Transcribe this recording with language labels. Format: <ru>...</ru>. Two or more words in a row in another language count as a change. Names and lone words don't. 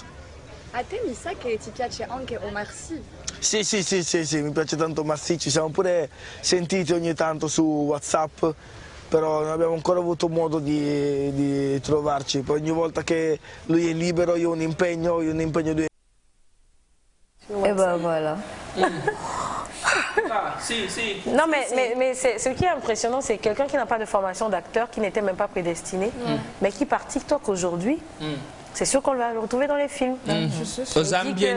<it>A te mi sa che ti piace anche Omar Sy. Sì, mi piace tanto Omar Sy, ci siamo pure sentiti ogni tanto su WhatsApp, però non abbiamo ancora avuto modo di trovarci. Poi ogni volta che lui è libero io ho un impegno lui.</it> <fr>Et ben voilà. Non, mais ce qui est impressionnant, c'est quelqu'un qui n'a pas de formation d'acteur, qui n'était même pas prédestiné, mais qui par TikTok aujourd'hui, c'est sûr qu'on va le retrouver dans les films. Aux âmes bien nées.</fr>